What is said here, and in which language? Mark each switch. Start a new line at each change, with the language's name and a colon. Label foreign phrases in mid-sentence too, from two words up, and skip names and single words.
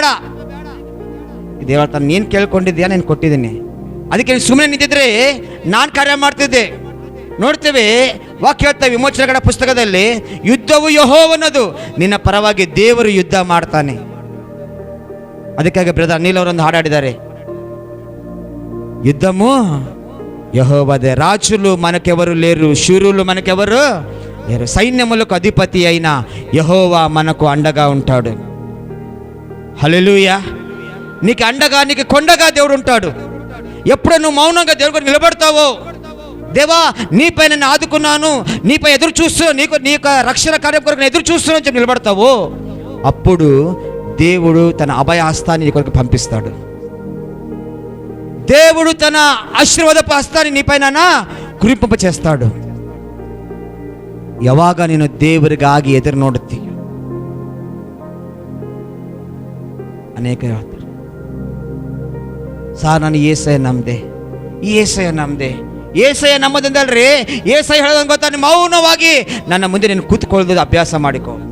Kannada: ದೇವರ ನೀನ್ ಕೇಳ್ಕೊಂಡಿದ್ಯಾ, ನೀನು ಕೊಟ್ಟಿದ್ದೀನಿ, ಅದಕ್ಕೆ ಸುಮ್ಮನೆ ನಿಂತಿದ್ರೆ ನಾನು ಕಾರ್ಯ ಮಾಡ್ತಿದ್ದೆ. ನೋಡ್ತೇವೆ ವಾಕ್ಯ ಹೇಳ್ತೇವೆ ವಿಮೋಚನೆಗಳ ಪುಸ್ತಕದಲ್ಲಿ, ಯುದ್ಧವು ಯೆಹೋವನದು, ನಿನ್ನ ಪರವಾಗಿ ದೇವರು ಯುದ್ಧ ಮಾಡ್ತಾನೆ. ಅದಕ್ಕಾಗಿ ಬ್ರದರ್ ಅನಿಲ್ ಅವರೊಂದು ಹಾಡಾಡಿದ್ದಾರೆ,
Telugu: యుద్ధము యెహోవాదే, రాజులు మనకెవరు లేరు, శూరులు మనకెవరు లేరు, సైన్యములకు అధిపతి అయిన యెహోవా మనకు అండగా ఉంటాడు. హల్లెలూయా. నీకు అండగా, నీకు కొండగా దేవుడు ఉంటాడు. ఎప్పుడు నువ్వు మౌనంగా దేవుడు నిలబడతావో, దేవా నీపై నేను ఆదుకున్నాను, నీపై ఎదురు చూస్తూ నీ యొక్క రక్షణ కార్యం కొరకు ఎదురు చూస్తున్నాను చెప్పి నిలబడతావో, అప్పుడు దేవుడు తన అభయహస్తాన్ని నీ కొరకు పంపిస్తాడు. దేవుడు తన ఆశీర్వాదపు హస్తాన్ని నీపైన ಕುರಿಪಂಪ చేస్తాడు.
Kannada: ಯಾವಾಗ ನೀನು ದೇವರಿಗಾಗಿ ಎದುರು ನೋಡುತ್ತೀಯ, ಅನೇಕ ಹೇಳ್ತಾರೆ, ಸಾರ್ ನಾನು ಏಸಯ್ಯ ನಮ್ದೆ, ಈ ಏಸಯ್ಯ ನಮ್ದೆ, ಏಸಯ್ಯ ನಮ್ಮದಿಂದಲ್ರಿ, ಏಸಯ್ಯ ಹೇಳೋದಂಗೆ ಗೊತ್ತಾ, ನೀವು ಮೌನವಾಗಿ ನನ್ನ ಮುಂದೆ ನೀನು ಕೂತ್ಕೊಳ್ಳೋದು ಅಭ್ಯಾಸ ಮಾಡಿಕೊ.